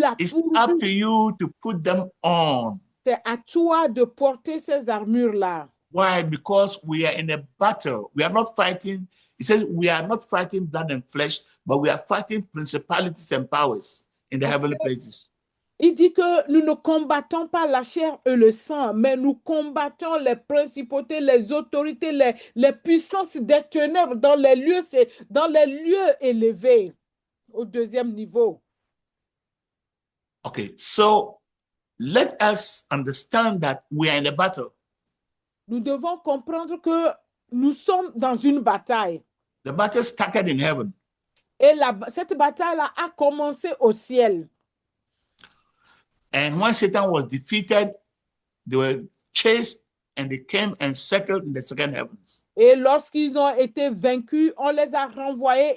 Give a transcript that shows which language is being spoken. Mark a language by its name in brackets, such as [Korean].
[English] It's up to you to put them on. [French] C'est à toi de porter ces armures-là. [English] Why? Because we are in a battle. We are not fighting. He says we are not fighting blood and flesh, but we are fighting principalities and powers in the heavenly places. [French] Il dit que nous ne combattons pas la chair et le sang, mais nous combattons les principautés, les autorités, les puissances des ténèbres dans les lieux élevés, au deuxième niveau. [English] Okay, so let us understand that we are in a battle. [French] Nous devons comprendre que nous sommes dans une bataille. [English] The battle started in heaven. [French] Et cette bataille-là a commencé au ciel. [English] And when Satan was defeated, they were chased and they came and settled in the second heavens. [French] Et lorsqu'ils ont été vaincus, on les a renvoyés.